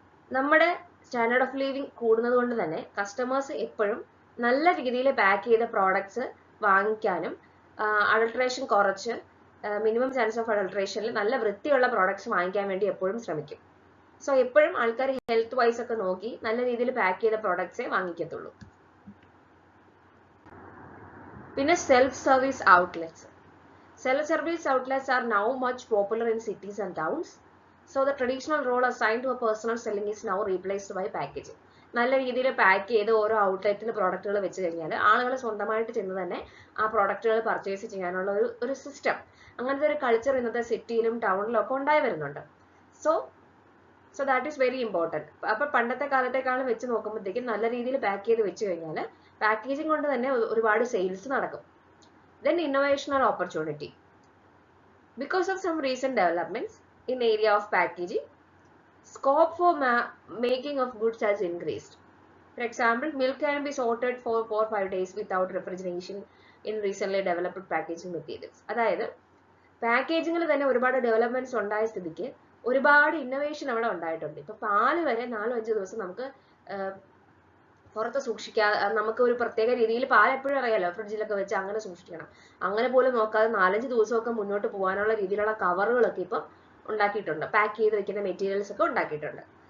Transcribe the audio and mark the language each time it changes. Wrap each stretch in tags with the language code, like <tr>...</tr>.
<ml>നമ്മുടെ standard of living കൂടുന്നത് കൊണ്ട് തന്നെ കസ്റ്റമേഴ്സ് എപ്പോഴും നല്ല രീതിയിൽ പാക്ക് ചെയ്ത പ്രോഡക്ട്സ് വാങ്ങിക്കാനും അഡൾട്രേഷൻ കുറച്ച് മിനിമം ചാൻസ് ഓഫ് അഡൾട്രേഷനിൽ നല്ല വൃത്തിയുള്ള പ്രോഡക്ട്സ് വാങ്ങിക്കാൻ വേണ്ടി എപ്പോഴും ശ്രമിക്കും. സോ എപ്പോഴും ആൾക്കാർ ഹെൽത്ത് വൈസ് ഒക്കെ നോക്കി നല്ല രീതിയിൽ പാക്ക് ചെയ്ത പ്രോഡക്ട്സേ വാങ്ങിക്കത്തുള്ളൂ.</ml> <en>പിന്നെ self service outlets. Self service outlets are now much popular in cities and towns. So the traditional role assigned to a personal selling is now replaced by packaging.</en> <ml>നല്ല രീതിയിൽ pack ചെയ്ത് ഓരോ ഔട്ട്ലെറ്റിൽ പ്രോഡക്റ്റുകൾ വെച്ച് കഴിഞ്ഞാൽ ആളുകൾ സ്വന്തമായിട്ട് ചെന്ന് തന്നെ ആ പ്രോഡക്റ്റുകൾ പർച്ചേസ് ചെയ്യാനുള്ള ഒരു സിസ്റ്റം, അങ്ങനത്തെ ഒരു കൾച്ചർ ഇന്നത്തെ സിറ്റിയിലും ടൗണിലും ഒക്കെ ഉണ്ടായി വരുന്നുണ്ട്.</ml> <en>So that is very important.</en> <ml>അപ്പോൾ പണ്ടത്തെ കാലത്തേക്കാളും വെച്ച് നോക്കുമ്പോഴത്തേക്കും നല്ല രീതിയിൽ പാക്ക് ചെയ്ത് വെച്ച് കഴിഞ്ഞാൽ പാക്കേജിംഗ് കൊണ്ട് തന്നെ ഒരുപാട് സെയിൽസ് നടക്കും.</ml> <en>Then innovation or opportunity. Because of some recent developments in area of packaging, scope for making of goods has increased. For example, milk can be sorted for 4-5 days without refrigeration in recently developed packaging materials.</en> <ml>അതായത് പാക്കേജിങ്ങിൽ തന്നെ ഒരുപാട് developments ഉണ്ടായ സ്ഥിതിക്ക് ഒരുപാട് innovation അവിടെ ഉണ്ടായിട്ടുണ്ട്. ഇപ്പൊ പാല് വരെ 4-5 ദിവസം നമുക്ക് പുറത്ത് നമുക്ക് ഒരു പ്രത്യേക രീതിയിൽ പാൽ എപ്പോഴും അറിയാലോ, ഫ്രിഡ്ജിലൊക്കെ വെച്ച് അങ്ങനെ സൂക്ഷിക്കണം. അങ്ങനെ പോലും നോക്കാതെ 4-5 ദിവസമൊക്കെ മുന്നോട്ട് പോകാനുള്ള രീതിയിലുള്ള കവറുകളൊക്കെ ഇപ്പം ഉണ്ടാക്കിയിട്ടുണ്ട്, പാക്ക് ചെയ്ത് വെക്കുന്ന മെറ്റീരിയൽസ് ഒക്കെ ഉണ്ടാക്കിയിട്ടുണ്ട്.</ml>